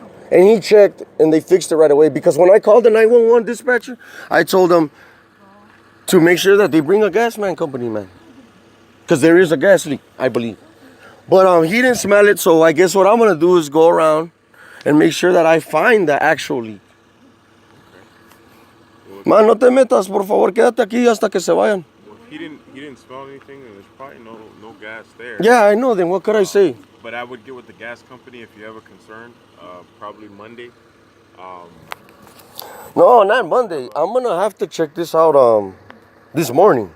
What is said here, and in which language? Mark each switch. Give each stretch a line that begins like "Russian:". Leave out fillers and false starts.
English: And he checked and they fixed it right away. Because when I called the 911 dispatcher, I told them to make sure that they bring a gas man company, man. Because there is a gas leak, I believe. But he didn't smell it, so I guess what I'm going to do is go around and make sure that I find the actual leak.
Spanish: Man, no te metas, por favor, quédate aquí hasta que se vayan.
English: Well, he didn't smell anything, and there's probably no gas there. Yeah, I know, then what could I say? But I would get with the gas company if you have a concern. Probably Monday. No, not Monday. I'm going to have to check this out this morning.